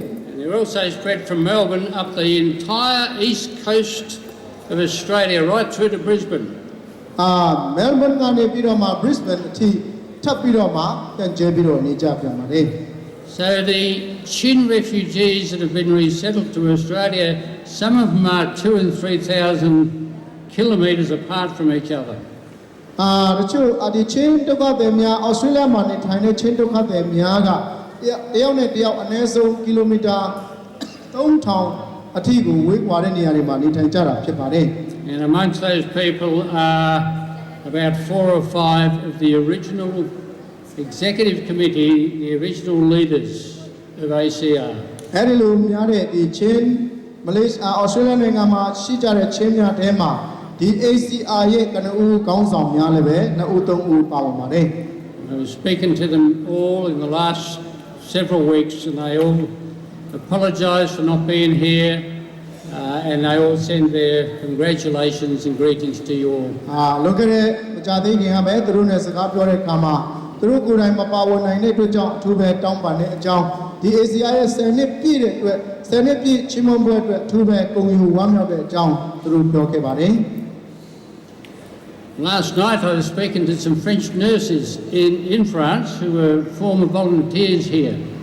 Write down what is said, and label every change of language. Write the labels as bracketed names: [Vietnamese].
[English] And they're also spread from Melbourne up the entire east coast of Australia right through to Brisbane. [Burmese] Melbourne ကနေပြီးတော့မှ Brisbane အထိထပ်ပြီးတော့မှပြန့်ကျဲပြီးတော့နေကြပြန်ပါတယ် [English] So the Chin refugees that have been resettled to Australia, some of them are 2,000 and 3,000 kilometres apart from each other. [Burmese] တချို့ဒီချင်းဒုက္ခသည်များ Australia မှာနေထိုင်တဲ့ချင်းဒုက္ခသည်များကတယောက်နဲ့တယောက်အနည်းဆုံးကီလိုမီတာ 3,000 အထိကိုဝေးကွာတဲ့နေရာတွေမှာနေထိုင်ကြတာဖြစ်ပါတယ် [English] And amongst those people are about 4 or 5 of the original executive committee, the original leaders of ACR. [Burmese] အဲ့ဒီလိုများတဲ့ဒီချင်းမလေးရှား Australia နိုင်ငံမှာရှိကြတဲ့ချင်းများတဲမှာဒီ ACR ရဲ့ကနဦးခေါင်းဆောင်များလည်းပဲ2ဦး3ဦးပါဝင်ပါတယ် [English] I was speaking to them all in the last several weeks and they all apologised for not being here and they all send their congratulations and greetings to you all. [Burmese] လွန်ခဲ့တဲ့မကြာသေးခင်ကပဲသူတို့နဲ့စကားပြောတဲ့အခါမှာသူတို့ကိုယ်တိုင်မပါဝင်နိုင်တဲ့အတွက်ကြောင့်အထူးပဲတောင်းပန်တဲ့အကြောင်းဒီ ACR ရဲ့10နှစ်ပြည့်တဲ့အတွက်10နှစ်ပြည့်ချီးမွမ်းပွဲအတွက်အထူးပဲဂုဏ်ယူဝမ်းမြောက်တဲ့အကြောင်းသူတို့ပြောခဲ့ပါတယ် [English] Last night I was speaking to some French nurses in France who were former volunteers here.